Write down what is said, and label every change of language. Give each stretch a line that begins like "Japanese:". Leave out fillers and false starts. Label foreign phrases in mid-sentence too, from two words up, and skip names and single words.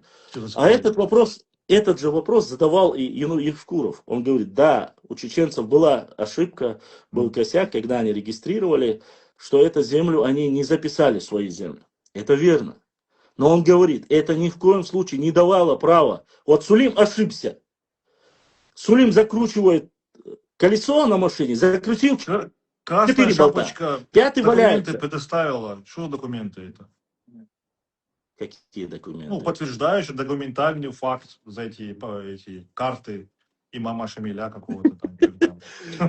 Russian: А этот же вопрос задавал и Евкуров. Он говорит, да, у чеченцев была ошибка, был косяк, когда они регистрировали, что эту землю они не записали в свою землю. Это верно. Но он говорит, это ни в коем случае не давало права. Вот Сулим ошибся. Сулим закручивает колесо на машине, закрутил Красная 4 болта. шапочка 5-й документы валяется. предоставила. Что документы это? Какие документы? Ну, подтверждающий документальный факт за эти карты имама Шамиля какого-то там.